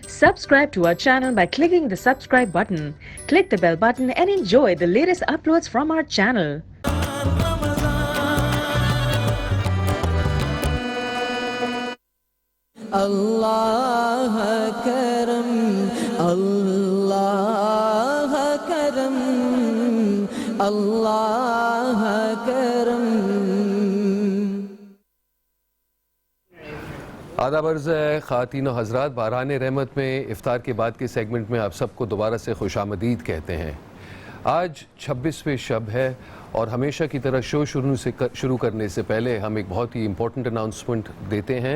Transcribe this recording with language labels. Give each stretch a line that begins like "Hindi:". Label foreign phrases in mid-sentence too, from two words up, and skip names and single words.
English: Subscribe to our channel by clicking the subscribe button. Click the bell button and enjoy the latest uploads from our channel.
Urdu: Allah karam, Allah karam, Allah karam. آداب عرض ہے خواتین و حضرات، باران رحمت میں افطار کے بعد کے سیگمنٹ میں آپ سب کو دوبارہ سے خوش آمدید کہتے ہیں۔ آج 26ویں شب ہے اور ہمیشہ کی طرح شو شروع کرنے سے پہلے ہم ایک بہت ہی
English: important announcement
Urdu: دیتے ہیں۔